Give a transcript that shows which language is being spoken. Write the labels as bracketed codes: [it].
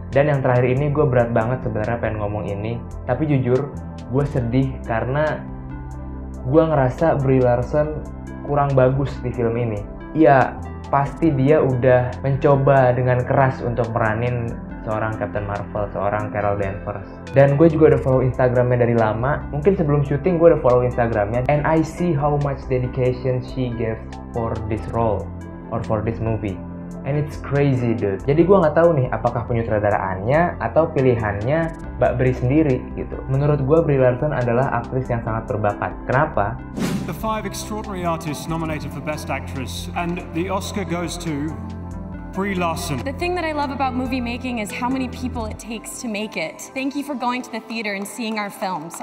[id] Dan yang terakhir ini gue berat banget sebenarnya pengen ngomong ini, tapi jujur gue sedih karena gue ngerasa Brie Larson kurang bagus di film ini. Iya, pasti dia udah mencoba dengan keras untuk meranin seorang Captain Marvel, seorang Carol Danvers. Dan gue juga udah follow Instagramnya dari lama. Mungkin sebelum syuting gue udah follow Instagramnya. [en] And I see how much dedication she gave for this role or for this movie. And it's crazy dude. [id] Jadi gue nggak tahu nih apakah penyutradaraannya atau pilihannya Mbak Brie sendiri gitu. Menurut gue Brie Larson adalah aktris yang sangat berbakat. Kenapa? [en] The 5 extraordinary artists nominated for Best Actress, and the Oscar goes to Brie Larson. The thing that I love about movie making is how many people it takes to make it. Thank you for going to the theater and seeing our films.